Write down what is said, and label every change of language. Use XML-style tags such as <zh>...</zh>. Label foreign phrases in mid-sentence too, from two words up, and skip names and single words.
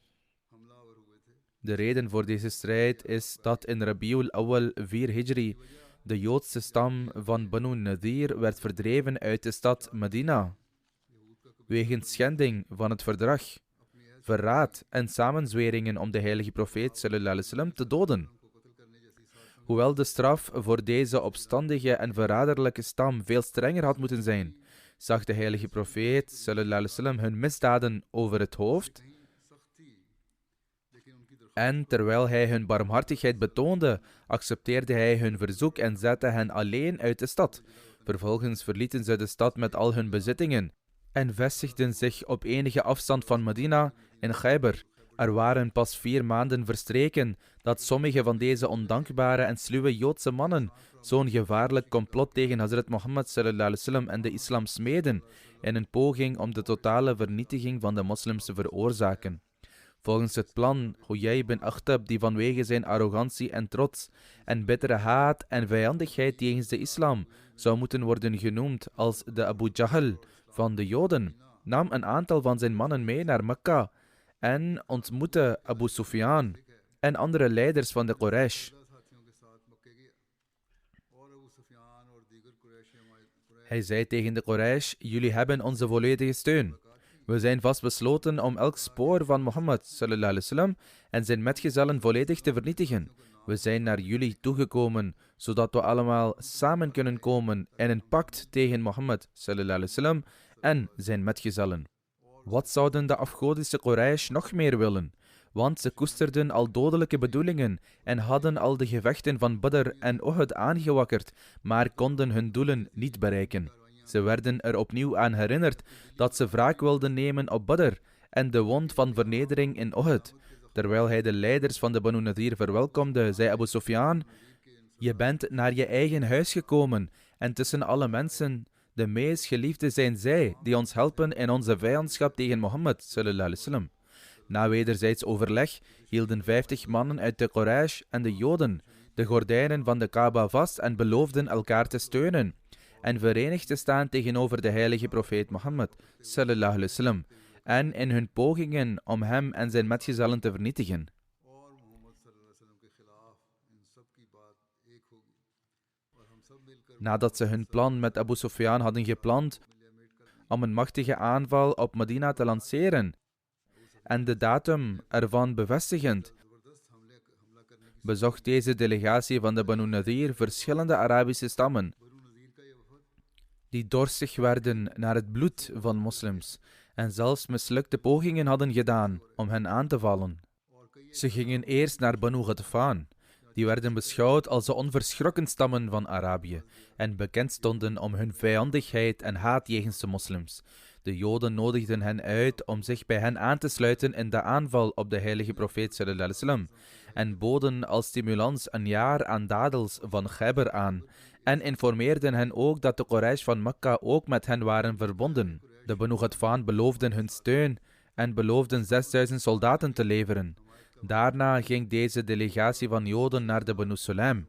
<nl>De reden voor deze strijd is dat in Rabiul Awwal 4 Hijri de Joodse stam van Banu Nadir werd verdreven uit de stad Medina, wegens schending van het verdrag, verraad en samenzweringen om de heilige profeet</nl> <ar>صلى الله عليه وسلم</ar> <nl>te doden. Hoewel de straf voor deze opstandige en verraderlijke stam veel strenger had moeten zijn, zag de heilige profeet</nl> <ar>صلى الله عليه وسلم</ar> <nl>hun misdaden over het hoofd. En terwijl hij hun barmhartigheid betoonde, accepteerde hij hun verzoek en zette hen alleen uit de stad. Vervolgens verlieten ze de stad met al hun bezittingen en vestigden zich op enige afstand van Medina in Khaybar. Er waren pas 4 maanden verstreken dat sommige van deze ondankbare en sluwe Joodse mannen zo'n gevaarlijk complot tegen Hazrat Mohammed</nl> <ar>صلى الله عليه وسلم</ar> <nl>en de islam smeden in een poging om de totale vernietiging van de moslims te veroorzaken. Volgens het plan Huyay ibn Akhtab, die vanwege zijn arrogantie en trots en bittere haat en vijandigheid tegen de islam zou moeten worden genoemd als de Abu Jahl van de Joden, nam een aantal van zijn mannen mee naar Mekka en ontmoette Abu Sufyan en andere leiders van de Quraysh. Hij zei tegen de Quraysh: jullie hebben onze volledige steun. We zijn vastbesloten om elk spoor van Mohammed</nl> <ar>صلى الله عليه وسلم</ar> <nl>en zijn metgezellen volledig te vernietigen. We zijn naar jullie toegekomen, zodat we allemaal samen kunnen komen in een pact tegen Mohammed</nl> <ar>صلى الله عليه وسلم</ar> <nl>en zijn metgezellen. Wat zouden de afgodische Quraysh nog meer willen? Want ze koesterden al dodelijke bedoelingen en hadden al de gevechten van Badr en Uhud aangewakkerd, maar konden hun doelen niet bereiken. Ze werden er opnieuw aan herinnerd dat ze wraak wilden nemen op Badr en de wond van vernedering in Uhud. Terwijl hij de leiders van de Banu Nadir verwelkomde, zei Abu Sufyan: je bent naar je eigen huis gekomen en tussen alle mensen De meest geliefde zijn zij die ons helpen in onze vijandschap tegen Mohammed</nl> <ar>صلى الله عليه وسلم.</ar> <nl>Na wederzijds overleg hielden 50 mannen uit de Quraysh en de Joden de gordijnen van de Kaaba vast en beloofden elkaar te steunen en verenigd te staan tegenover de heilige profeet Mohammed</nl> <ar>صلى الله عليه وسلم</ar> <nl>en in hun pogingen om hem en zijn metgezellen te vernietigen.</nl> <ur>اور محمد</ur> <ar>صلى الله عليه وسلم</ar> <ur>کے خلاف ان سب کی بات ایک ہوگی اور ہم سب مل کر</ur> <nl>Nadat ze hun plan met Abu Sufyan hadden gepland om een machtige aanval op Medina te lanceren en de datum ervan bevestigend, bezocht deze delegatie van de Banu Nadir verschillende Arabische stammen die dorstig werden naar het bloed van moslims en zelfs mislukte pogingen hadden gedaan om hen aan te vallen. Ze gingen eerst naar Banu Ghatafan. Die werden beschouwd als de onverschrokken stammen van Arabië en bekend stonden om hun vijandigheid en haat jegens de moslims. De Joden nodigden hen uit om zich bij hen aan te sluiten in de aanval op de heilige profeet</nl> <ar>صلى الله عليه وسلم</ar> <nl>en boden als stimulans een jaar aan dadels van Khaybar aan en informeerden hen ook dat de Quraysh van Mekka ook met hen waren verbonden. De Banu Ghatfan beloofden hun steun en beloofden 6000 soldaten te leveren. Daarna ging deze delegatie van Joden naar de Banu Sulaim.</nl>